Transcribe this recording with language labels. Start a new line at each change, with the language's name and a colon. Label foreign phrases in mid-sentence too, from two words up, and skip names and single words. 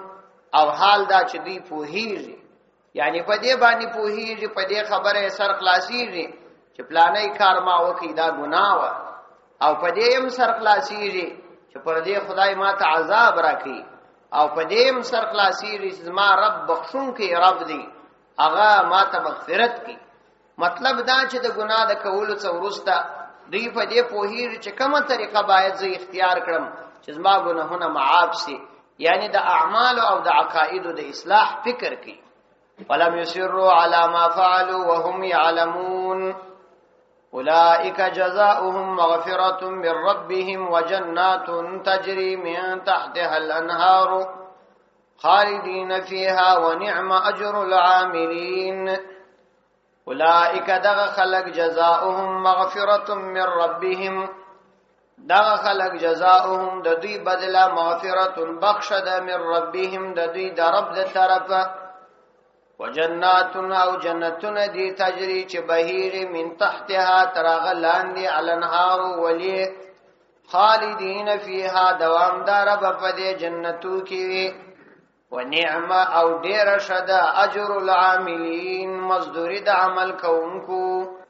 Pashto: او حال دا چې دوی پوهیږي، یعنی په دې باندې پوهیږي، په دې خبره سر خلاصيږي چې پلانې کار ما وکي دا ګناه و، او په دې هم سر خلاصيږي چې پر دې خدای ما ته عذاب راکړي، او په دې هم سر خلاصيږي چې ما رب بخښون کې رب دی هغه ما ته مغفرت کوي. مطلب دا چې د ګناه د کولو څخه وروسته دوی په دې پوهیږي چې کومه طریقه باید زه اختیار کړم چې زما ګناهونه معاف شي، یعنی د اعمال او د عقاید د اصلاح فکر کوي.
Arabic: ولم يسروا على ما فعلوا وهم يعلمون. اولئك جزاؤهم مغفرة من ربهم وجنات تجري من تحتها الانهار خالدين فيها ونعم اجر العاملين.
Pashto: اولئك دغ خلق
Arabic: جزاؤهم مغفرة من ربهم.
Pashto: دغ خلق جزاؤهم د دوی بدله مغفرة بخشد
Arabic: من ربهم
Pashto: د دوی د رب د طرفه. وجنات او جنتون دی تجری چې بهیر
Arabic: من تحتها
Pashto: ترغ لاندې الانهار ولی
Arabic: خالدین فیها
Pashto: دوامدار په دې جنتو کې. ونعم او ډیر شدا
Arabic: اجر العاملین
Pashto: مزدوری د عمل کوونکو.